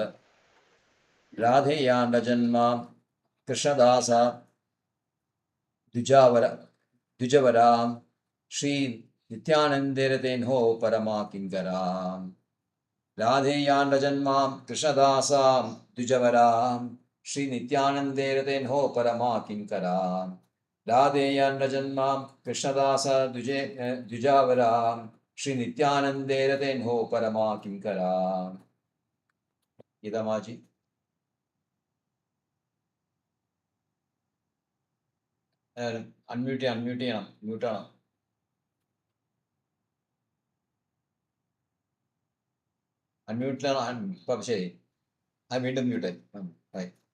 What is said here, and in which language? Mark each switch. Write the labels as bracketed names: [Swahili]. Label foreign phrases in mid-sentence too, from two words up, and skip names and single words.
[Bangla] রাধেয়াণ্ড জন্ম কৃষ্ণদাস দ্বিজবরাং শ্রী নিত্যানন্দেরতেঁহো পরমা কিঙ্করাং. রাধেয়াণ্ড জন্মাং কৃষ্ণদাসাং দ্বিজবরাং শ্রী নিত্যানন্দেরতেঁহো পরমা কিঙ্করাং. রাধেয়াণ্ড জন্মাং কৃষ্ণদাস দ্বিজাবরাং শ্রী নিত্যানন্দের তেঁহো পরমা কিঙ্করা. [Malayalam] गीतामाजी അൺമ്യൂട്ട് ചെയ്യണം, മ്യൂട്ടാണ്. അൺമ്യൂട്ടിലാണ്. ഇപ്പം ശരി, വീണ്ടും മ്യൂട്ടായി.